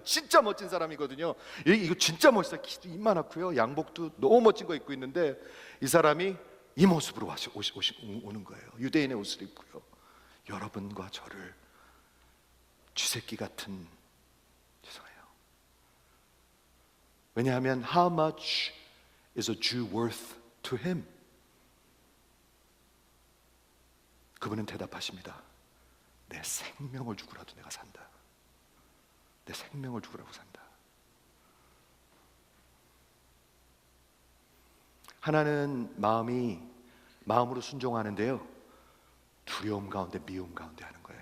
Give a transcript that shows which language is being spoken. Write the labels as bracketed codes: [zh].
[ko] 진짜 멋진 사람이거든요. 이거 진짜 멋있어요. 키도 이만하고요, 양복도 너무 멋진 거 입고 있는데 이 사람이 이 모습으로 오는 거예요. 유대인의 옷을 입고요. 여러분과 저를 쥐새끼 같은, 죄송해요. 왜냐하면 [en] How much is a Jew worth to him? [ko] 그분은 대답하십니다. 내 생명을 주고라도 내가 산다. 내 생명을 주고라도 산다. 하나는 마음으로 순종하는데요, 두려움 가운데 미움 가운데 하는 거예요.